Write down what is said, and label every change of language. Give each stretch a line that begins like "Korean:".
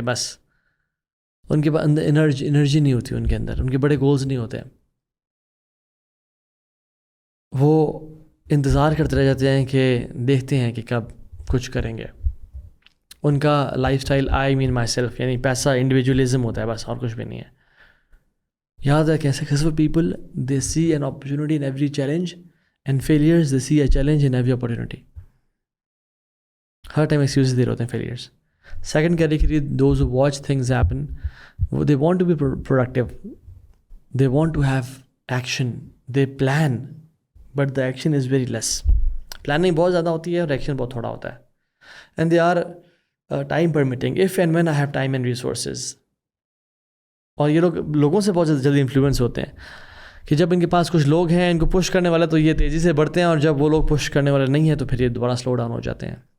Urdu: بس ان کے اندر انرجی نہیں ہوتی ان کے اندر. ان کے بڑے گولز نہیں ہوتے. وہ انتظار کرتے رہ جاتے ہیں کہ دیکھتے ہیں کہ کب کچھ کریں گے. ان کا life style
English: I mean myself,
Urdu: یعنی پیسہ انڈیویجولزم ہوتا ہے بس، اور کچھ بھی نہیں ہے. یاد رکھیں
English: Successful people they see an opportunity in every challenge and failures they see a challenge in every opportunity.
Urdu: Hare time excuses دے رہے ہوتے ہیں
English: Failures. Second category those who watch things happen, they want to be productive, they want to have action, they plan but the action is very less.
Urdu: Planning بہت زیادہ ہوتی ہے اور action بہت تھوڑا ہوتا ہے.
English: And they are time permitting if and when I have time and resources.
Urdu: اور یہ لوگوں سے بہت جلدی انفلوئنس ہوتے ہیں کہ جب ان کے پاس کچھ لوگ ہیں ان کو پش کرنے والے تو یہ تیزی سے بڑھتے ہیں، اور جب وہ لوگ پش کرنے والے نہیں ہیں تو پھر یہ دوبارہ سلو ڈاؤن ہو جاتے ہیں.